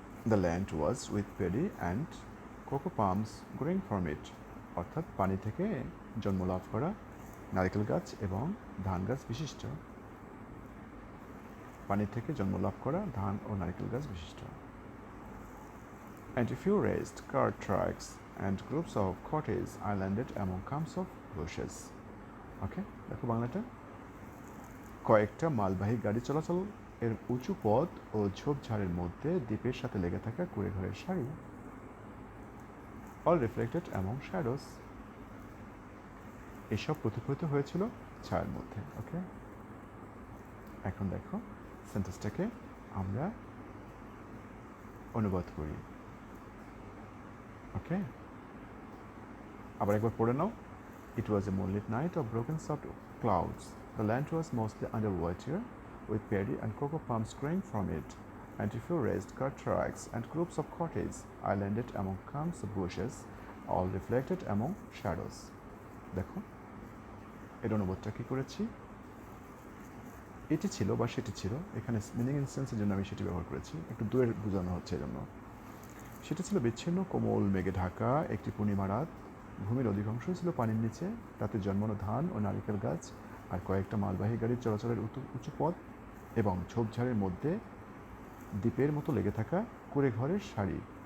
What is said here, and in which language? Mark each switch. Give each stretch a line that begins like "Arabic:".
English: the land was with paddy and coco palms growing from it,
Bangla: অর্থাৎ পানি থেকে জন্ম লাভ করা নারকেল গাছ এবং ধান গাছ বিশিষ্ট, পানি থেকে জন্ম লাভ করা ধান ও নারকেল গাছ বিশিষ্ট।
English: And a few raised cart tracks and groups of cottages islanded among clumps of bushes.
Bangla: ওকে, দেখো বাংলাটা, কয়েকটা মালবাহী গাড়ি চলাচল এর উঁচু পথ ও ঝোপঝাড়ের মধ্যে দ্বীপের সাথে লেগে থাকা কুড়ে ঘরের সারি,
English: all reflected among shadows,
Bangla: এসব প্রতিফলিত হয়েছিল ছায়ার মধ্যে। ওকে, এখন দেখো সেন্টেন্সটাকে আমরা অনুবাদ করি। ওকে, আবার একবার পড়ে নাও।
English: It was a moonlit night of broken soft clouds. The land was mostly under water, with paddy and cocoa palms growing from it, and a few raised cart tracks and groups of cottages islanded among clumps of bushes, all reflected among shadows.
Bangla: দেখো এর অনুবাদটা কী করেছি, এটি ছিল বা সেটি ছিল, এখানে meaning ইনস্টেন্সের জন্য আমি সেটি ব্যবহার করেছি, একটু দূরের বোঝানো হচ্ছে এই জন্য। সেটা ছিল বিচ্ছিন্ন কোমল মেঘে ঢাকা একটি পূর্ণিমা রাত, ভূমির অধিকাংশই ছিল পানির নিচে, তাতে জন্মানো ধান ও নারিকেল গাছ আর কয়েকটা মালবাহী গাড়ির চলাচলের উঁচু পথ, এবং ঝোপঝাড়ের মধ্যে দ্বীপের মতো লেগে থাকা কুড়ে ঘরের সারি।